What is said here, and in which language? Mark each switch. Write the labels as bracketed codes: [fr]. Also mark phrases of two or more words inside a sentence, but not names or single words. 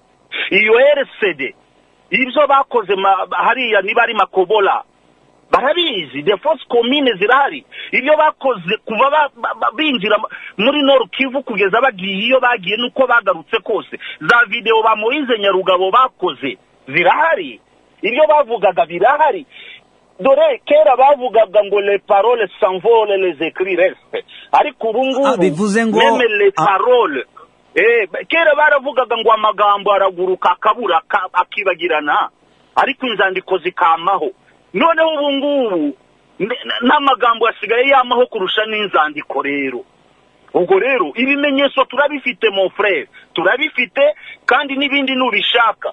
[rw] Iyo RCD ibyo bakoze hariya niba ari Makobola barabizi, the [fr] force commune [rw] zirahari. Ibyo bakoze kuva binjira muri Nord Kivu kugeza bagiye iyo bagiye nuko bagarutse kose, za video ba Moise Nyarugabo bakoze zirahari, ibyo bavugaga birahari. Dore kera bavugaga ngo [fr] les paroles s'envolent, les écrits restent, [rw] ariko ubu ngubu [fr] même les paroles [rw] kera baravugaga ngo amagambo araguruka akabura akibagirana, ariko inzandiko zikamaho. Noneho ubu ngubu n'amagambo yasigaye yamaho kurusha n'inzandiko. Rero ubwo rero ibimenyetso turabifite [fr] mon frère, [rw] turabifite, kandi n'ibindi nubishaka.